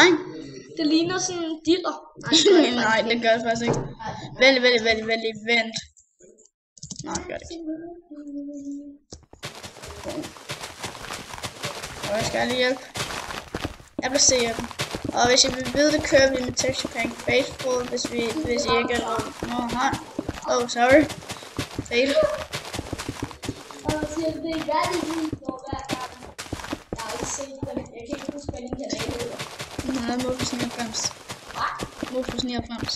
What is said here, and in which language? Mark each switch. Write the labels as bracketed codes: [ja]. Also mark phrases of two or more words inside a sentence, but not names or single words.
[da] Det ligner sådan en diller. Nej, det gør det faktisk ikke. Vent. Nej, det gør det ikke. Og jeg skal lige hjælpe. Jeg placerer den. Og hvis I vil vide det, kører vi med [en] texture pack faithful, [da] hvis I ikke er nej. [en] Oh, sorry. Fail. [da] Og så det er rigtig vildt på hver gang. Jeg har ikke set dem. Jeg kan ikke huske, hvad den kanal hedder. Mofus 99. Hvad? Mofus 99.